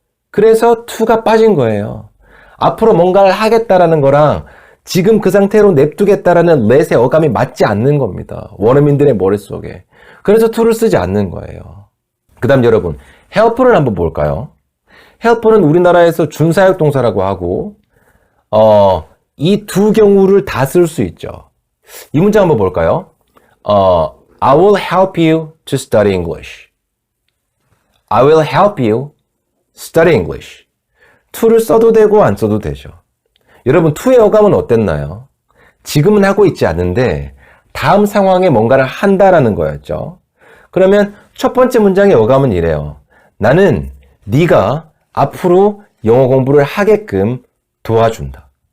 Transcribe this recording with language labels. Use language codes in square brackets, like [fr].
[ko] 그래서 to가 빠진 거예요. 앞으로 뭔가를 하겠다라는 거랑 지금 그 상태로 냅두겠다라는 let의 어감이 맞지 않는 겁니다. 원어민들의 머릿속에. 그래서 to를 쓰지 않는 거예요. 그 다음 여러분, help를 한번 볼까요? help는 우리나라에서 준사역동사라고 하고 이 두 경우를 다 쓸 수 있죠. 이 문장 한번 볼까요? [en] I will help you to study English. I will help you study English. [ko] to를 써도 되고 안 써도 되죠. 여러분, to의 어감은 어땠나요? 지금은 하고 있지 않은데 다음 상황에 뭔가를 한다라는 거였죠. 그러면 첫 번째 문장의 어감은 이래요. 나는 네가 앞으로 영어 공부를 하게끔 도와준다.